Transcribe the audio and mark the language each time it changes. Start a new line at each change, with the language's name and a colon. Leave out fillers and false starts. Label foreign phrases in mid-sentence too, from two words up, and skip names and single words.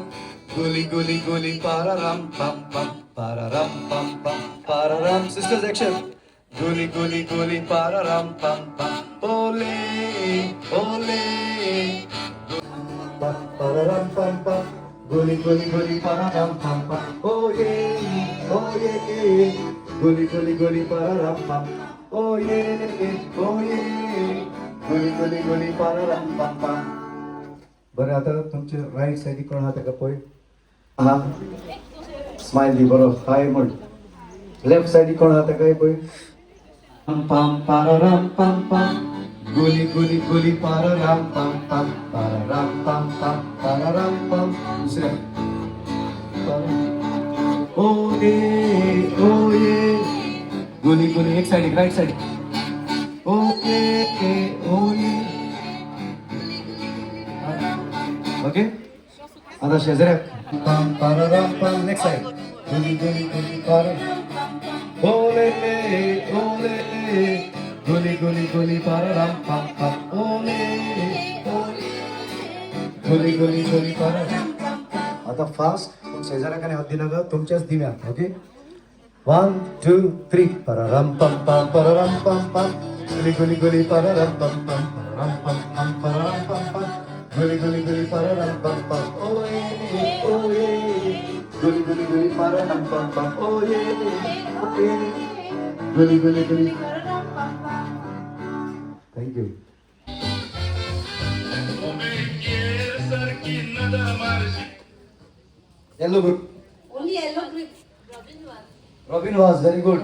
English: Guli guli guli pararam pam pam. Pararam pam pam. Pararam. Sisters, action. Guli guli guli pararam pam pam. Ole ole. Pararam pam pam. Guli guli guli pararam pam pam. Oh yeah, oh yeah. Guli guli guli pararam pam. Oh yeah, oh yeah. Guli guli guli pararam pam pam.
Konkani: बरं आता तुमच्या
English: right side
Konkani: कोण आहात का पळय. हा स्माइली बरो हाय म्हण.
English: left side
Konkani: कोण आहात काय पळय. पम पम pararam pam pam. Guli guli guli pararam pam pam. Pararam pam pam. Pararam pam. दुसऱ्या.
English: Oh yeah, oh yeah. Guli guli
Konkani: एक साइड
English: right side. Oh yeah, oh yeah.
Konkani: ओके. आता शेजाऱ्याक. पम pararam pam.
English: next side. Guli guli guli pararam. Ole ole. Guli guli guli pararam pam pam. Ole ole. Guli guli guli pararam pam pam.
Konkani: आता फास्ट शेजाऱ्याकडे हात दिला ग तुमच्याच दिव्या. ओके 1 2 3 pararam pam pam pararam pam pam. Guli guli guli pararam pam pam. Pararam pam pam pararam pam pam. Guli guli guli pararam pam pam.
English: Oh yeah, oh yeah. Guli guli guli pararam pam pam. Oh yeah, oh yeah. Guli guli guli. Thank you. Yellow group. Only yellow grip. Robin was very good.